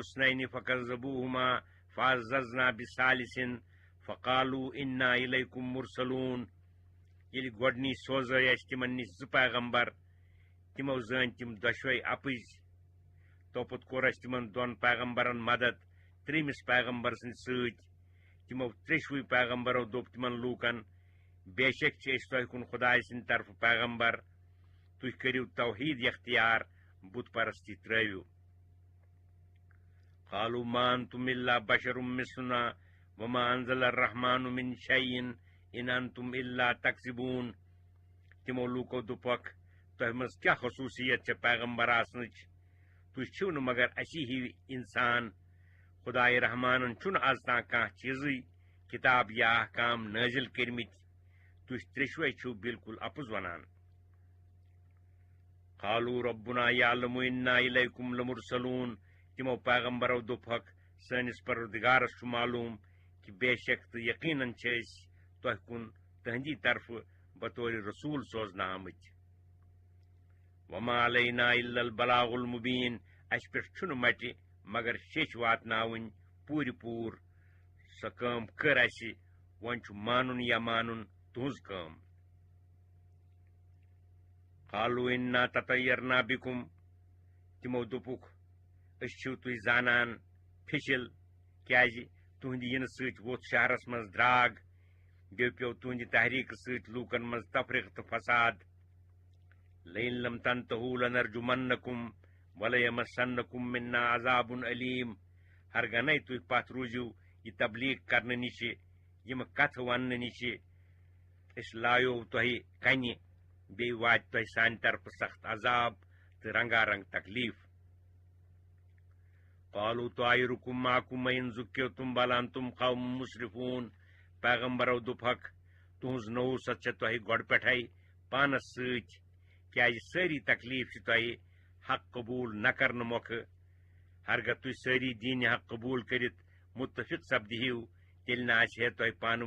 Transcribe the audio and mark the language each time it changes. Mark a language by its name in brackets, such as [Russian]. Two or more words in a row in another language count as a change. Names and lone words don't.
[Arabic] اثنین فکذبوہما فعززنا بثالث فقالوا انا الیکم مرسلون [Kashmiri] یل گوڈنی سوزے اس تمن نش ز پیغمبر تمو زن تم دشوے اپز توپت کور اس تمن دون پیغمبرن مدد تریمس پیغمبر سن ست تمو تریشوی پیغمبرو دوپ تمن لوکن بے شک چھ تہ کن خدائے سند طرف پیغمبر تھی کرو توحید اختیار بت پرستی ترو [Arabic] قالوا ما انتم الا بشر مثلنا وما انزل الرحمن من شيء ان انتم الا تكذبون [Kashmiri] تمو لوکو دپک تہ مز کیا خصوصیت چھ پیغمبر آسنچ تُہۍ چھِو نہٕ مگر اسی ہی انسان خدائے رحمانن چھُنہٕ آز تام کانٛہہ چیٖزٕے کتاب یا احکام نٲزِل کٔرمٕتۍ تُہۍ ترٛیشوے چھِو بالکل اپُز ونان [Arabic] قالوا ربنا یعلم انا الیکم لمرسلون [Kashmiri] تِمو پیغمبرو دوٚپہکھ سٲنِس پروردگارس چھُ معلوٗم کہ بے شک تہٕ یقیناً چھِ أسۍ تۄہہِ کُن تہنٛدی طرفہٕ بطور رسوٗل سوزنہٕ آمٕتۍ [Arabic] وما علینا الا البلاغ المبین [Kashmiri] اسہِ پٮ۪ٹھ چھُنہٕ مٹہِ مگر شیٚچھ واتناوٕنۍ پوٗرِ پوٗر سۄ کٲم کٔر اسہِ وۄنۍ چھُ مانُن یا مانُن تُہنٛز کٲم [Arabic] قالوا انا تطیرنا بکم [Kashmiri] تِمو دوٚپُکھ أسۍ چھِو تُہۍ زانان پھِچِل کیازِ تُہنٛدِ یِنہٕ سۭتۍ ووٚتھ شہرس منٛز درٛاگ بیٚیہِ پیوٚو تُہنٛدِ تحریٖکہٕ سۭتۍ لوٗکن منٛز تفریٖق تہٕ فساد [Arabic] لئن لم تنتہوا لنرجمنکم وليمسنکم منا عذاب علیم [Kashmiri] ہرگنے تُہۍ پتھ روٗزِو یہِ تبلیغ کرنہٕ نِشہِ یِمہٕ کتھٕ وننہٕ نِشہِ أسۍ لایو تۄہہِ کنہِ بیٚیہِ واتہِ تۄہہِ سانہِ طرفہٕ سخت عذاب تہٕ رنگارنگ تکلیٖف [Arabic] قالوا طائركم معكم وإن ذكرتم بل أنتم قوم مسرفون [Kashmiri] پیغمبرو دوٚپہکھ تُہنٛز نوٗست چھےٚ تۄہہِ گۄڈٕ پٮ۪ٹھے پانس سۭتۍ کیازِ سٲری تکلیٖف چھِ تۄہہِ حق قبوٗل نہ کرنہٕ مۄکھٕ ہرگاہ تُہۍ سٲری دیٖنہِ حق قبوٗل کٔرِتھ متفق سپدِہِو تیٚلہِ نہ آسہِ ہے تۄہہِ پانہٕ